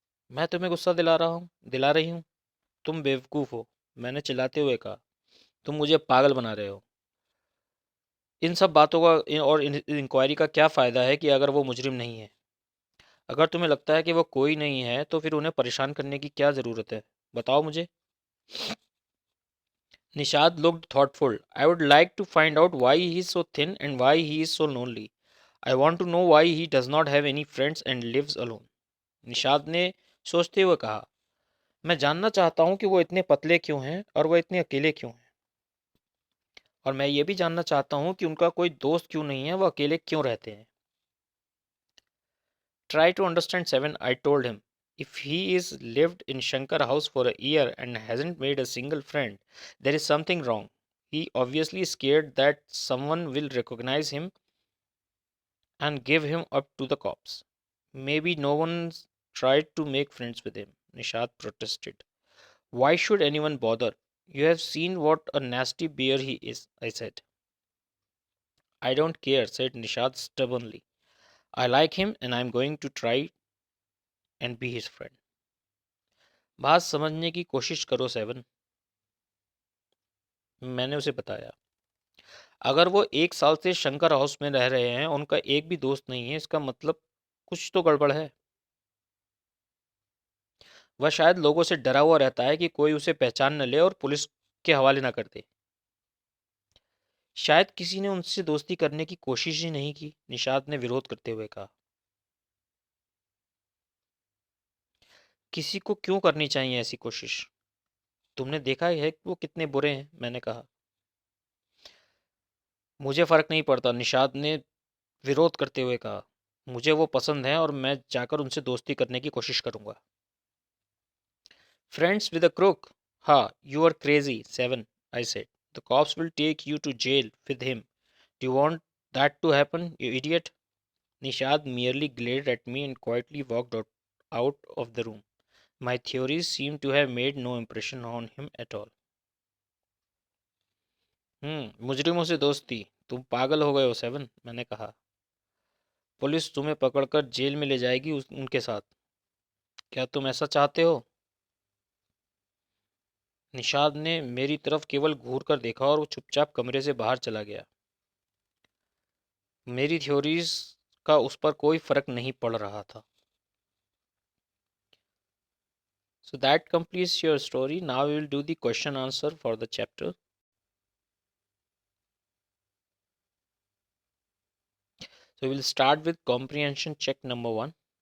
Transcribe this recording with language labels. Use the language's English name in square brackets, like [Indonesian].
[Hindi] मैं तुम्हें गुस्सा दिला रही हूँ। तुम बेवकूफ़ हो, मैंने चिल्लाते हुए कहा। तुम मुझे पागल बना रहे हो। इन सब बातों का और इंक्वायरी का क्या फ़ायदा है कि अगर वो मुजरिम नहीं है? अगर तुम्हें लगता है कि वो कोई नहीं है तो फिर उन्हें परेशान करने की क्या ज़रूरत है? बताओ मुझे। [English] Nishad looked thoughtful. I would like to find out why he is so thin and why he is so lonely. I want to know why he does not have any friends and lives alone. [Hindi] Nishad ने सोचते हुए कहा, मैं जानना चाहता हूँ कि वो इतने पतले क्यों हैं और वो इतने अकेले क्यों हैं। और मैं ये भी जानना चाहता हूँ कि उनका कोई दोस्त क्यों नहीं है, वो अकेले क्यों रहते हैं। [English] Try to understand Seven, I told him. If he is lived in Shankar house for a year and hasn't made a single friend, there is something wrong. He obviously scared that someone will recognize him and give him up to the cops. Maybe no one's tried to make friends with him, Nishad protested. Why should anyone bother? You have seen what a nasty bear he is, I said. I don't care, said Nishad stubbornly. I like him and I'm going to try and be his friend. [Hindi] बात समझने की कोशिश करो seven, मैंने उसे बताया। अगर वो 1 साल से शंकर हाउस में रह रहे हैं, उनका एक भी दोस्त नहीं है, इसका मतलब कुछ तो गड़बड़ है। वह शायद लोगों से डरा हुआ रहता है कि कोई उसे पहचान न ले और पुलिस के हवाले न कर दे। शायद किसी ने उनसे दोस्ती करने की कोशिश ही नहीं की, निषाद ने विरोध करते हुए कहा। किसी को क्यों करनी चाहिए ऐसी कोशिश? तुमने देखा है कि वो कितने बुरे हैं, मैंने कहा। मुझे फर्क नहीं पड़ता, निषाद ने विरोध करते हुए कहा। मुझे वो पसंद है और मैं जाकर उनसे दोस्ती करने की कोशिश करूंगा। [English] Friends with a crook? हाँ, you are crazy seven, I said. The cops will take you to jail with him. Do you want that to happen, you idiot? Nishad merely glared at me and quietly walked out of the room. My theories seemed to have made no impression on him at all. [Hindi] मुजरिमों से दोस्ती, तुम पागल हो गए हो seven, मैंने कहा। Police तुम्हें पकड़कर जेल में ले जाएगी उनके साथ। क्या तुम ऐसा चाहते हो? निषाद ने मेरी तरफ केवल घूर कर देखा और वो चुपचाप कमरे से बाहर चला गया। मेरी थ्योरीज का उस पर कोई फर्क नहीं पड़ रहा था। [English] So that completes your story. Now we will do the question answer for the chapter. So we will start with comprehension check number 1.